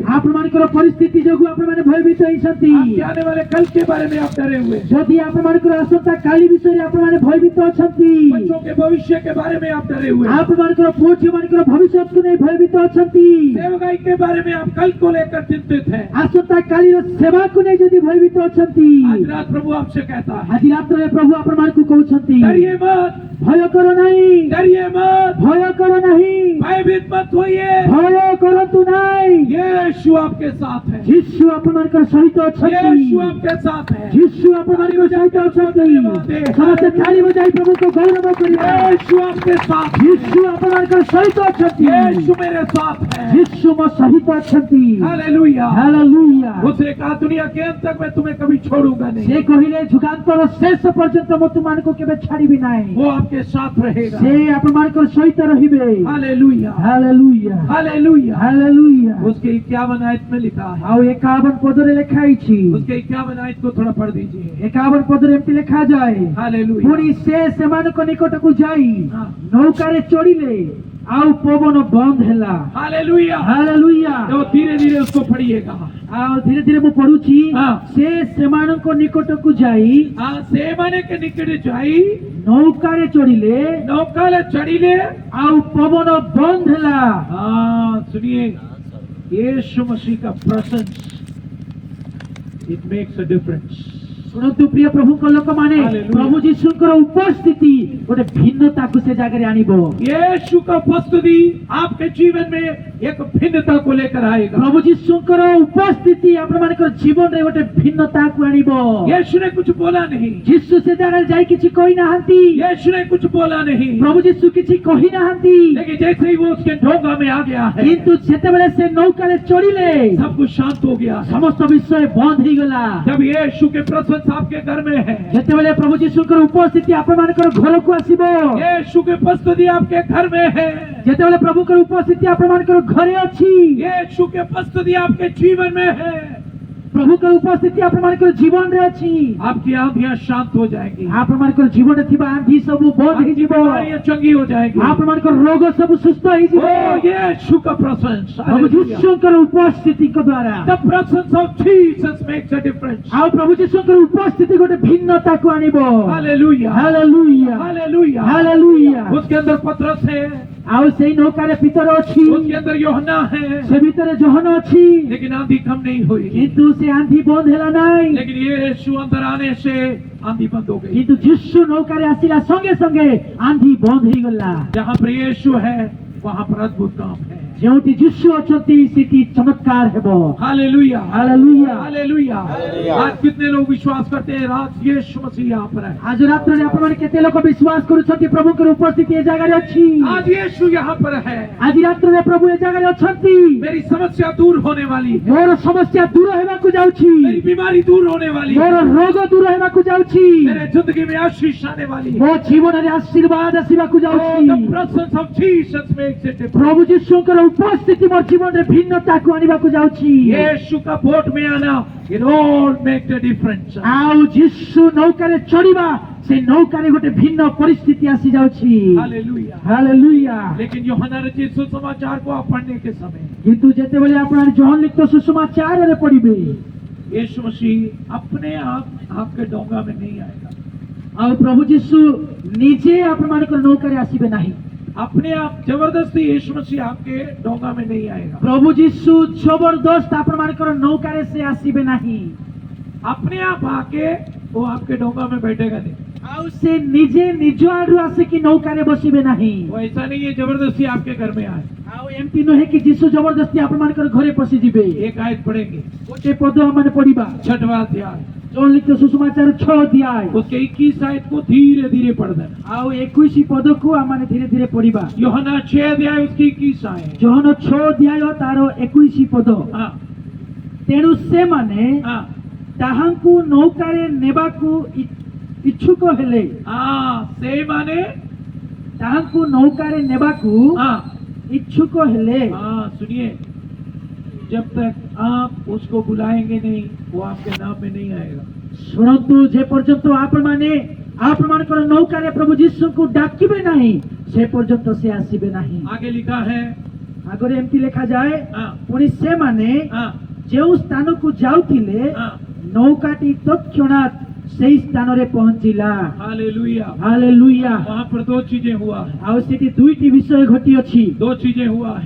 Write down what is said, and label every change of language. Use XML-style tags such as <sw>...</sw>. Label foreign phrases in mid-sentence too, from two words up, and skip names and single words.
<or>ଆପଣ ମାନଙ୍କର ପରିସ୍ଥିତି ଯୋଗୁ ଆପଣ ମାନେ ଭୟଭୀତ ହୋଇଛନ୍ତି,</or> <hi>आपके आने वाले कल के बारे में आप डरे हुए,</hi> <or>ଯଦି ଆପଣ ମାନଙ୍କର ଆସନ୍ତା କାଲି ବିଷୟ ରେ ଆପଣ ମାନେ ଭୟଭୀତ ହେଉଛନ୍ତି,</or> <hi>बच्चों के भविष्य के बारे में आप डरे हुए,</hi> <or>ଆପଣ ମାନଙ୍କର ପୁଅ ମାନଙ୍କର ଭବିଷ୍ୟ କୁ ନେଇ ଭୟଭୀତ ହେଉଛନ୍ତି,</or> <hi>सेवकाई के बारे में आप कल को लेकर चिंतित हैं,</hi> <or>ଆସନ୍ତା କାଲି ର ସେବା କୁ ନେଇ ଯଦି ଭୟଭୀତ ଅଛନ୍ତି</or> <hi>आज रात प्रभु आपसे कहता है</hi> <or>ଆଜି ରାତ୍ରରେ ପ୍ରଭୁ ଆପଣମାନଙ୍କୁ କହୁଛନ୍ତି</or> <hi>डरिए मत,</hi> <or>ଭୟ କର ନାହିଁ,</or> <hi>डरिए मत,</hi> <or>ଭୟ କର ନାହିଁ,</or> <hi>भयभीत मत होइए।</hi> <or>ଭୟ କରନ୍ତୁ ନାହିଁ।</or> <hi>यीशु आपके साथ है,</hi> <or>ଯୀଶୁ ଆପଣମାନଙ୍କ ସହିତ ଅଛନ୍ତି,</or> <hi>यीशु आपके साथ है।</hi> <or>ଯୀଶୁ ଆପଣମାନଙ୍କ ସହିତ ଅଛନ୍ତି। ସମସ୍ତେ ତାଳି ବଜାଇ ପ୍ରଭୁଙ୍କୁ ଗୌରବ କରିବା।</or> <hi>यीशु आपके साथ है,</hi> <or>ଯୀଶୁ ଆପଣମାନଙ୍କ ସହିତ ଅଛନ୍ତି,</or> <hi>यीशु मेरे साथ है।</hi> <or>ଯୀଶୁ ମୋ ସହିତ ଅଛନ୍ତି।</or> <hi>हालेलुया।</hi> <or>ହାଲେଲୁୟା।</or> <hi>उसने कहा दुनिया के अंत तक मैं तुम्हें कभी छोड़ूंगा</hi> <or>ସେ</or> <hi>नहीं।</hi> <or>କହିଲେ ଯୁଗାନ୍ତର ଶେଷ ପର୍ଯ୍ୟନ୍ତ ମୁଁ ତୁମମାନଙ୍କୁ କେବେ ଛାଡ଼ିବି ନାହିଁ।</or> <hi>वो आपके साथ रहेगा।</hi> <or>ସେ ଆପଣମାନଙ୍କ ସହିତ ରହିବେ।</or> <hi>हालेलुया,</hi> <or>ହାଲେଲୁୟା,</or> <hi>हालेलुया।</hi> <or>ହାଲେଲୁୟା।</or> <hi>उसके 51 आयत में लिखा है,</hi> <or>ଆଉ 51 ପଦରେ ଲେଖା ହେଇଛି।</or> <hi>उसके 51 आयत को थोड़ा पढ़ दीजिए।</hi> <or>51 ପଦରେ ଏମିତି ଲେଖାଯାଏ,</or> <hi>हालेलुया।</hi> <or>ପୁଣି ସେ ସେମାନଙ୍କ ନିକଟକୁ ଯାଇ ହଁ। ନୌକାରେ ଚଢ଼ିଲେ ଆଉ ପବନ ବନ୍ଦ ହେଲା।</or> <hi>हालेलुया।</hi> <or>ହାଲେଲୁୟା।</or> <hi>तो धीरे धीरे उसको पढ़िएगा।</hi> <or>ଆଉ ଧୀରେ ଧୀରେ ମୁଁ ପଢୁଛି। ହଁ। ସେ ସେମାନଙ୍କ ନିକଟକୁ ଯାଇ</or> <hi>हाँ, सेमाने के निकट जाई,</hi> <or>ନୌକାରେ ଚଢ଼ିଲେ ନୌକା ଚଢ଼ିଲେ। ଆଉ ପବନ ବନ୍ଦ ହେଲା।</or> <hi>हाँ, सुनिए, यीशु मसीह का प्रेजेंस,</hi> <en>it makes a difference.</en> <or>ଶୁଣନ୍ତୁ ପ୍ରିୟ ପ୍ରଭୁଙ୍କ ଲୋକମାନେ, ହାଲେଲୁୟା। ପ୍ରଭୁ ଯୀଶୁଙ୍କର ଉପସ୍ଥିତି ଗୋଟେ ଭିନ୍ନତାକୁ ସେ ଜାଗାରେ ଆଣିବ।</or> <hi>यीशु का उपस्थिति आपके जीवन में एक भिन्नता को लेकर आएगा।</hi> <or>ପ୍ରଭୁ ଯୀଶୁଙ୍କର ଉପସ୍ଥିତି ଆପଣମାନଙ୍କର ଜୀବନରେ ଗୋଟେ ଭିନ୍ନତାକୁ ଆଣିବ।</or> <hi>यीशु ने कुछ बोला नहीं,</hi> <or>ଯୀଶୁ ସେ ଜାଗାରେ ଯାଇ କିଛି କହିନାହାନ୍ତି।</or> <hi>यीशु ने कुछ बोला नहीं,</hi> <or>ପ୍ରଭୁ ଯୀଶୁ କିଛି କହିନାହାନ୍ତି।</or> <hi>लेकिन जैसे ही वो उसके डोंगा में आ गया है,</hi> <or>କିନ୍ତୁ ଯେତେବେଳେ ସେ ନୌକାରେ ଚଢ଼ିଲେ</or> <hi>सब कुछ शांत हो गया है।</hi> <or>ସମସ୍ତ ବିଷୟ ବନ୍ଦ ହେଇଗଲା।</or> <hi>जब यीशु के प्रेजेंस आपके घर में है,</hi> <or>ଯେତେବେଳେ ପ୍ରଭୁ ଯୀଶୁଙ୍କର ଉପସ୍ଥିତି ଆପଣମାନଙ୍କର ଘରକୁ ଆସିବ,</or> <hi>यीशु की उपस्थिति आपके घर में है,</hi> <or>ଯେତେବେଳେ ପ୍ରଭୁଙ୍କର ଉପସ୍ଥିତି ଆପଣମାନଙ୍କର ଘରେ ଅଛି,</or> <hi>यीशु की उपस्थिति आपके जीवन में है,</hi> <or>ପ୍ରଭୁଙ୍କର ଉପସ୍ଥିତି ଆପଣମାନଙ୍କର ଜୀବନରେ ଅଛି,</or> <hi>आपकी आंधियां शांत हो जाएंगी,</hi> <or>ଆପଣମାନଙ୍କର ଜୀବନରେ ଥିବା ଆନ୍ଧି ସବୁ ବନ୍ଦ</or> <hi>आपकी</hi> <or>ହେଇଯିବ,</or> <hi>बीमारियां चंगी हो जाएंगी।</hi> <or>ଆପଣମାନଙ୍କର ରୋଗ ସବୁ ସୁସ୍ଥ ହେଇଯିବ।</or> <hi>ओ यीशु का प्रेजेंस,</hi> <or>ପ୍ରଭୁ ଯୀଶୁଙ୍କର ଉପସ୍ଥିତିଙ୍କ ଦ୍ୱାରା।</or> <en>the presence of Jesus makes a difference।</en> <or>ଆଉ ପ୍ରଭୁ ଯୀଶୁଙ୍କର ଉପସ୍ଥିତି ଗୋଟେ ଭିନ୍ନତାକୁ ଆଣିବ।</or> <hi>हालेलुया,</hi> <or>ହାଲେଲୁୟା,</or> <hi>हालेलुया।</hi> <or>ହାଲେଲୁୟା।</or> <hi>उसके अंदर पतरस है,</hi> <or>ଆଉ ସେଇ ନୌକାରେ ପିତର ଅଛି,</or> <hi>उसके अंदर यूहन्ना है,</hi> <or>ସେ ଭିତରେ ଜହନ ଅଛି,</or> <hi>लेकिन आंधी कम नहीं हुई।</hi> <or>କିନ୍ତୁ ସେ ଆନ୍ଧି ବନ୍ଦ ହେଲା ନାହିଁ।</or> <hi>लेकिन यीशु अंदर आने से आंधी बंद हो गई।</hi> <or>କିନ୍ତୁ ଯୀଶୁ ନୌକାରେ ଆସିଲା ସଙ୍ଗେ ସଙ୍ଗେ ଆନ୍ଧି ବନ୍ଦ ହେଇଗଲା।</or> <hi>जहाँ पर यीशु है वहाँ पर अद्भुत काम है।</hi> <or>ଯେଉଁଠି ଯୀଶୁ ଅଛନ୍ତି ସେଠି ଚମତ୍କାର ହେବ।</or> <hi>हालेलुया,</hi> <or>ହାଲେଲୁୟା।</or> <hi>हालेलुया। आज कितने लोग विश्वास करते हैं रात यीशु मसीह यहाँ पर है?</hi> <or>ଆଜି ରାତ୍ରରେ ଆପଣମାନେ କେତେ ଲୋକ ବିଶ୍ୱାସ କରୁଛନ୍ତି ପ୍ରଭୁଙ୍କର ଉପସ୍ଥିତି ଏ ଜାଗାରେ ଅଛି?</or> <hi>आज यीशु यहाँ पर है।</hi> <or>ଆଜି ରାତ୍ରରେ ପ୍ରଭୁ ଏ ଜାଗାରେ ଅଛନ୍ତି।</or> <hi>मेरी समस्या दूर होने वाली है,</hi> <or>ମୋର ସମସ୍ୟା ଦୂର ହେବାକୁ ଯାଉଛି,</or> <hi>मेरी बीमारी दूर होने वाली</hi> <or>ମୋର</or> <hi>है,</hi> <or>ରୋଗ ଦୂର ହେବାକୁ ଯାଉଛି,</or> <hi>मेरे जिंदगी में आशीष आने वाली है।</hi> <or>ମୋ ଜୀବନରେ ଆଶୀର୍ବାଦ ଆସିବାକୁ</or> <en>Oh,</en> <or>ଯାଉଛି।</or> <en>the presence of Jesus makes it different।</en> <or>ପ୍ରଭୁ ଯୀଶୁଙ୍କର ଉପସ୍ଥିତି ମୋ ଜୀବନରେ ଭିନ୍ନତାକୁ ଆଣିବାକୁ ଯାଉଛି।</or> <hi>यीशु का बोट में आना,</hi> <en>it all makes a difference।</en> <or>ଆଉ ଯୀଶୁ ନୌକାରେ ଚଢ଼ିବା, ସେ ନୌକାରେ ଗୋଟେ ଭିନ୍ନ ପରିସ୍ଥିତି ଆସି ଯାଉଛି।</or> <hi>हालेलुया।</hi> <or>ହାଲେଲୁୟା।</or> <hi>लेकिन यूहन्ना रचित सुसमाचार को आप पढ़ने के समय</hi> <or>କିନ୍ତୁ ଯେତେବେଳେ ଆପଣ ଜହନ ଲିଖିତ ସୁସମାଚାରରେ ପଢିବେ,</or> <hi>यीशु मसीह अपने आप आपके डोंगा में नहीं आएगा।</hi> <or>ଆଉ ପ୍ରଭୁ ଯୀଶୁ ନିଜେ ଆପଣମାନଙ୍କର ନୌକାରେ ଆସିବେ ନାହିଁ।</or> <hi>अपने आप जबरदस्ती यीशु मसीह आपके डोंगा में नहीं आएगा।</hi> <or>ପ୍ରଭୁ ଯୀଶୁ ଜବରଦସ୍ତ ଆପଣମାନଙ୍କର ନୌକାରେ ସେ ଆସିବେ ନାହିଁ।</or> <hi>अपने आप आके वो आपके डोंगा में बैठेगा नहीं।</hi> <or>ଆଉ ସେ ନିଜେ ନିଜ ଆଡୁ ଆସିକି ନୌକାରେ ବସିବେ ନାହିଁ।</or> <hi>वो ऐसा नहीं है जबरदस्ती आपके घर में आए।</hi> <or>ଆଉ ଏମିତି ନୁହେଁ କି ଯୀଶୁ ଜବରଦସ୍ତି ଆପଣମାନଙ୍କର ଘରେ ପଶିଯିବେ।</or> <hi>एक आयत पढ़ेंगे,</hi> <or>ଗୋଟେ ପଦ ଆମେ ପଢିବା,</or> <hi>6वां अध्याय,</hi> <or>ଜହନ ଲିଖିତ ସୁସମାଚାର 6 ଅଧ୍ୟାୟ</or> <hi>उसके 21 आयत को धीरे धीरे पढ़ देना।</hi> <or>ଆଉ 21 ପଦକୁ ଆମେ ଧୀରେ ଧୀରେ ପଢିବା।</or> <hi>यूहन्ना 6 अध्याय उसकी 21 आयत।</hi> <or>ଜହନ 6 ଅଧ୍ୟାୟ ତାର 21 ପଦ।</or> <hi>हाँ,</hi> <or>ତେଣୁ ସେମାନେ</or> <hi>हाँ,</hi> <or>ତାହାଙ୍କୁ ନୌକାରେ ନେବାକୁ ଇଚ୍ଛୁକ ହେଲେ,</or> <hi>हाँ,</hi> <or>ସେ ମାନେ, ତାହାଙ୍କୁ ନୌକାରେ ନେବାକୁ</or> <hi>हाँ,</hi> <or>ଇଚ୍ଛୁକ ହେଲେ।</or> <hi>हाँ, सुनिए, जब तक आप उसको बुलाएंगे नहीं वो आपके नाम में नहीं आएगा।</hi> <or>ଶୁଣନ୍ତୁ, ଯେ ପର୍ଯ୍ୟନ୍ତ ଆପଣମାନେ ଆପଣମାନଙ୍କର ନୌକାରେ ପ୍ରଭୁ ଯୀଶୁଙ୍କୁ ଡାକିବେ ନାହିଁ, ସେ ପର୍ଯ୍ୟନ୍ତ ସେ ଆସିବେ ନାହିଁ।</or> <hi>आगे लिखा है,</hi> <or>ଆଗରେ ଏମିତି ଲେଖାଯାଏ,</or> <hi>हाँ,</hi> <or>ପୁଣି ସେମାନେ</or> <hi>हाँ,</hi> <or>ଯେଉଁ ସ୍ଥାନକୁ ଯାଉଥିଲେ</or> <hi>हाँ,</hi> <or>ନୌକାଟି ତତ୍କ୍ଷଣାତ୍ ସେଇ ସ୍ଥାନରେ ପହଞ୍ଚିଲା।</or> <hi>हालेलुया।</hi> <or>ହାଲେଲୁୟା।</or> <hi>वहाँ पर दो चीजें हुआ है,</hi> <or>ଆଉ ସେଠି ଦୁଇଟି ବିଷୟ ଘଟିଅଛି।</or> <hi>दो चीजें हुआ है।</hi>